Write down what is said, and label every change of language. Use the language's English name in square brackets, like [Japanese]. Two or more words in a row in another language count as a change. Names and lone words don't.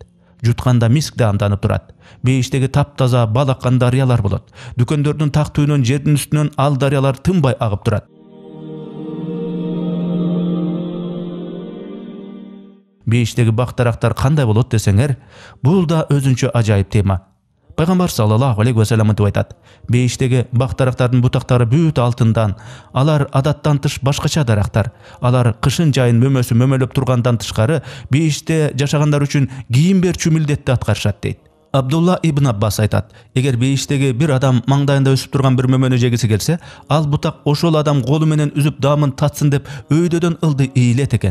[Kyrgyz] Жутканда миск даамданып турат. Бейиштеги таптаза бал аккан дарыялар болот. Дүкөндөрдүн так түйүнөн, жердин үстүнөн ал дарыялар тынбай агып турат. Бейиштеги бак-дарактар кандай болот десеңер, бул да өзүнчө ажайып тема. Пайгамбар [Arabic] صلى الله عليه وسلم [Kyrgyz] айтат: бейиштеги бак-дарактардын бутактары бүт алтындан, алар адаттан тыш башкача дарактар. Алар кышын жайын мөмөсү мөмөлөп тургандан тышкары, бейиште жашагандар үчүн кийим берчү милдетти аткарышат дейт. Абдулла ибн Аббас айтат: эгер бейиштеги бир адам маңдайында өсүп турган бир мөмөнү жегиси келсе, ал бутак ошол адам колу менен үзүп даамын татсын деп өйдөдөн ылды ийилет экен.